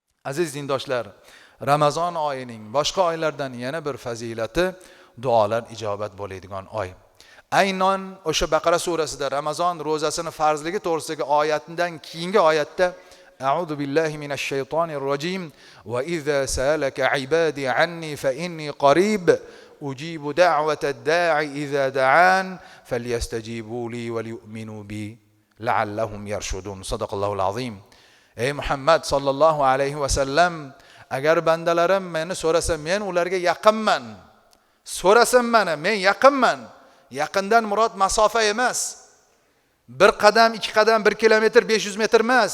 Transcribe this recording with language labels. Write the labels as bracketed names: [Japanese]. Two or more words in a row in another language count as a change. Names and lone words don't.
[Uzbek] Aziz dindoshlar, Ramazon oyining boshqa oylardan yana bir fazilati duolar ijobat bo'ladigan oy. Aynan o'sha Baqara surasida Ramazon ro'zasini farzligi to'g'risidagi oyatidan keyingi oyatda [Arabic] أعوذ بالله من الشيطان الرجيم وإذا سألك عبادي عني فإني قريب أجيب دعوة الداع إذا دعان فليستجيبوا لي وليؤمنوا بي لعلهم يرشدون. صدق الله العظيم. [Uzbek] Ey Muhammad [Arabic] صلى الله عليه وسلم, [Uzbek] agar bandalarim meni so'rasa, men ularga yaqinman. So'rasin meni, men yaqinman. Yaqindan murod masofa emas. Bir qadam, 2 qadam, 1 kilometr, 500 metr emas.